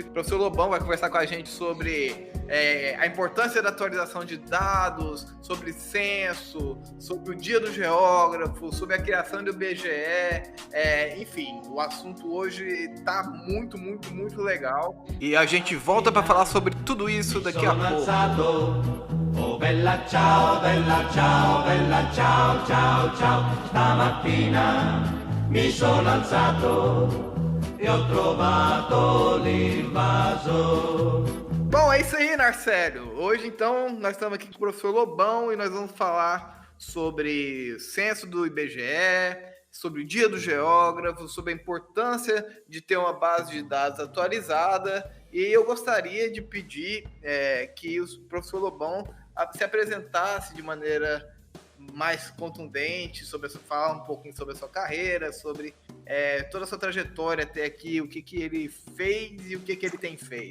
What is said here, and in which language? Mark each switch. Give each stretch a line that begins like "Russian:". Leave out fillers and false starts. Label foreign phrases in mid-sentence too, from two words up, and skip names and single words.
Portuguese: O professor Lobão vai conversar com a gente sobre a importância da atualização de dados, sobre censo, sobre o Dia do Geógrafo, sobre a criação do IBGE. Enfim, o assunto hoje está muito, muito, muito legal. E a gente volta para falar sobre tudo isso daqui a pouco.
Italian: Oh bella ciao, ciao, ciao, ciao. Stamattina mi sono alzato e ho trovato l'invaso.
Portuguese: Bom, é isso aí, Narcélio. Hoje, então, nós estamos aqui com o professor Lobão e nós vamos falar sobre o censo do IBGE, sobre o Dia do Geógrafo, sobre a importância de ter uma base de dados atualizada. E eu gostaria de pedir que o professor Lobão se apresentasse de maneira mais contundente, falar um pouquinho sobre a sua carreira, sobre toda a sua trajetória até aqui, o que ele fez e o que ele tem feito.